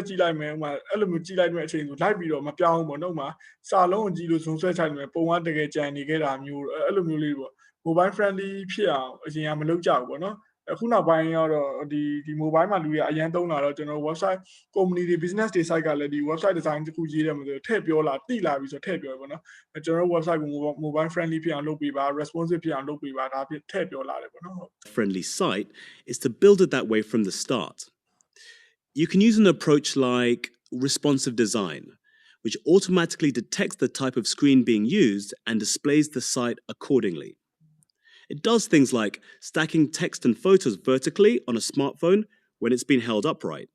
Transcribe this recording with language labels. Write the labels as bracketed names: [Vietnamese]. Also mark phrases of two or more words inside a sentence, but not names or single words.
[Burmese] ကြည့်လိုက်မယ်ဥမာအဲ့လိုမျိုးကြည့်လိုက်တဲ့အချိန်ဆိုလိုက်ပြီးတော့မပြောင်းဘူးပေါ့နော်ဥမာစာလုံးကိုကြည့်လို့ zone ဆွဲချိုက်နေမယ်ပုံကတကယ်ကြံနေခဲ့တာမျိုးအဲ့လိုမျိုးလေးပေါ့ [English] mobile friendly [Burmese] ဖြစ်အောင်အရင်ကမလုပ်ကြဘူးပေါ့နော်အခုနောက်ပိုင်းကတော့ဒီ mobile မှာလူတွေအရင်သုံးလာတော့ကျွန်တော် [English] website company [Burmese] တွေ business တွေ site ကလည်းဒီ [English] website design [Burmese] တခုရေးတယ်မှာဆိုထည့်ပြောလာတိလာပြီးဆိုထည့်ပြောရပေါ့နော်ကျွန်တော် website ကို [English] mobile friendly [Burmese] ဖြစ်အောင်လုပ်ပေးပါ responsive ဖြစ်အောင်လုပ်ပေးပါဒါဖြစ်ထည့်ပြောလာတယ်ပေါ့နော် [English] Friendly site is to build it that way from the start. You can use an approach like responsive design, which automatically detects the type of screen being used and displays the site accordingly. It does things like stacking text and photos vertically on a smartphone when it's been held upright.